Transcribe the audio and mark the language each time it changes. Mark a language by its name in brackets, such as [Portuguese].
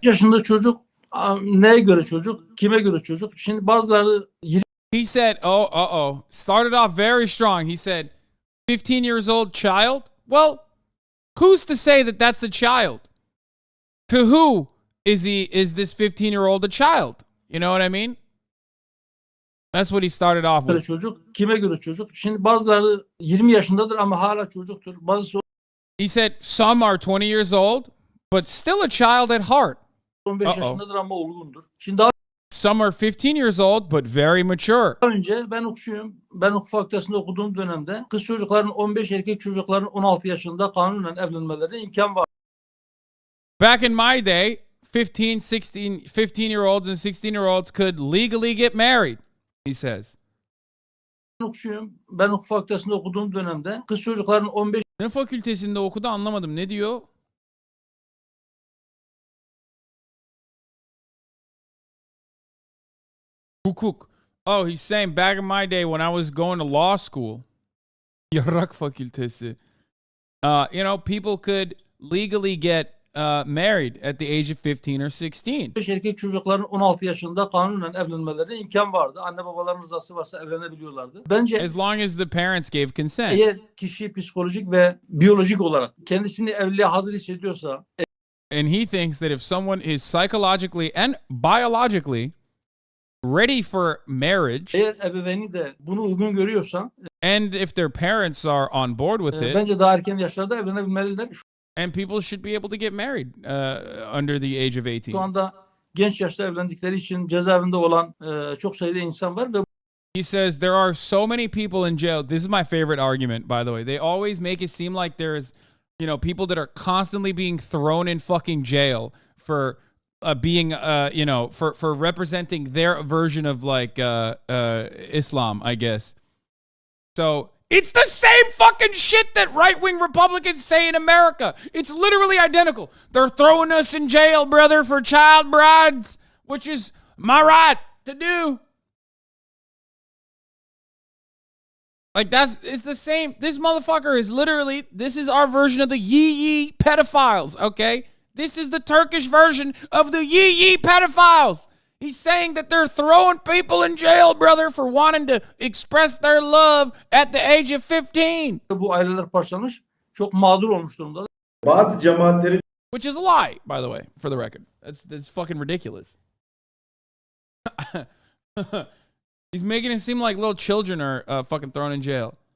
[Turkish] Yaşında çocuk, neye göre çocuk, kime göre çocuk? Şimdi bazıları [English] He said, started off very strong. He said, 15 years old child? Well, who's to say that that's a child? To who is this 15-year-old a child? You know what I mean? That's what he started off with. [Turkish] Çocuk, kime göre çocuk? Şimdi bazıları 20 yaşındadır ama hala çocuktur. Bazısı [English] He said some are 20 years old, but still a child at heart. [Turkish] 15 yaşındadır ama olgundur. Şimdi daha [English] Some are 15 years old, but very mature. [Turkish] önce ben hukukçuyum. Ben hukuk fakültesinde okuduğum dönemde kız çocukların 15, erkek çocukların 16 yaşında kanunen evlenmelerine imkan var. [English] Back in my day, 15-year-olds and 16-year-olds could legally get married, he says. [Turkish] Ben hukukçuyum. Ben hukuk fakültesinde okuduğum dönemde kız çocukların 15 Ne fakültesinde okudu anlamadım. Ne diyor? Hukuk. [English] Oh, he's saying back in my day when I was going to law school, [Turkish] Yarrak fakültesi, [English] you know, people could legally get married at the age of 15 or 16. [Turkish] erkek çocukların 16 yaşında kanunen evlenmelerine imkan vardı. Anne babaların rızası varsa evlenebiliyorlardı. Bence [English] As long as the parents gave consent. [Turkish] eğer kişi psikolojik ve biyolojik olarak kendisini evliliğe hazır hissediyorsa, [English] And he thinks that if someone is psychologically and biologically ready for marriage, [Turkish] eğer ebeveyni de bunu uygun görüyorsa, [English] and if their parents are on board with it, [Turkish] bence daha erken yaşlarda evlenebilmeliler. [English] and people should be able to get married under the age of 18. [Turkish] Şu anda genç yaşta evlendikleri için cezaevinde olan çok sayıda insan var ve [English] He says there are so many people in jail. This is my favorite argument, by the way. They always make it seem like there's, you know, people that are constantly being thrown in fucking jail for being, you know, for representing their version of like Islam, I guess. So it's the same fucking shit that right-wing Republicans say in America. It's literally identical. They're throwing us in jail, brother, for child brides, which is my right to do. Like it's the same. This motherfucker is literally, this is our version of the yee pedophiles, okay? This is the Turkish version of the yee pedophiles. He's saying that they're throwing people in jail, brother, for wanting to express their love at the age of 15. [Turkish] bu aileler parçalanmış, çok mağdur olmuş durumda. Bazı cemaatlerin [English] Which is a lie, by the way, for the record. That's fucking ridiculous. He's making it seem like little children are fucking thrown in jail.